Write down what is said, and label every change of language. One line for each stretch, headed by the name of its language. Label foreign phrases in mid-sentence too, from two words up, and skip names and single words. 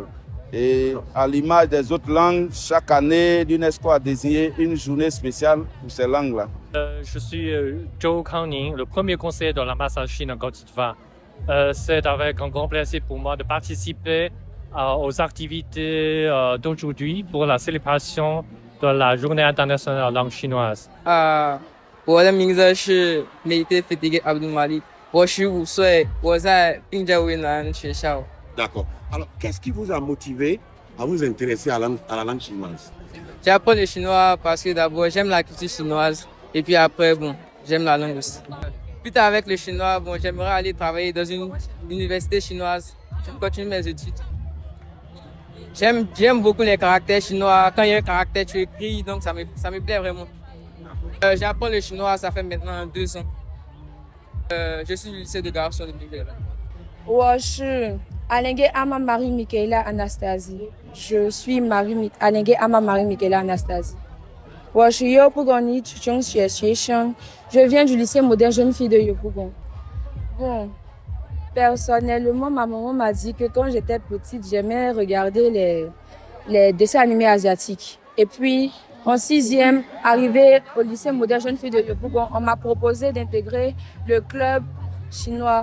French: Et à l'image des autres langues, chaque année, l'UNESCO a désigné une journée spéciale pour ces langues-là. Je suis Zhou Kangning, le premier conseiller de l'ambassade Chine en Côte d'Ivoire. C'est avec un grand plaisir pour moi de participer aux activités d'aujourd'hui pour la célébration de la Journée internationale de la langue chinoise.
Chinese: 我的名字是梅德菲迪阿卜杜马利，我15岁，我在并州云南学校。
French: D'accord. Alors, qu'est-ce qui vous a motivé à vous intéresser à la langue chinoise? J'apprends le chinois parce que d'abord j'aime la culture chinoise et puis après, bon, j'aime la langue aussi. Plus tard avec le chinois, bon, j'aimerais aller travailler dans une université chinoise. Je continue mes études. J'aime beaucoup les caractères chinois. Quand il y a un caractère, tu écris, donc ça me plaît vraiment. J'apprends le chinois, ça fait maintenant 2 ans. Je suis au lycée de garçons de Miguel.
Chinese: 我是 Alengue Ama Marie Michaela Anastasie.
French: Je suis Alengue Ama Marie Michaela Anastasie.
Chinese: 我是优步公立初中学生，
French: je viens du lycée moderne jeune fille de Yopougon. Bon, personnellement, ma maman m'a dit que quand j'étais petite, j'aimais regarder les dessins animés asiatiques. Et puis, en 6e, arrivée au lycée moderne jeune fille de Yopougon, on m'a proposé d'intégrer le club chinois.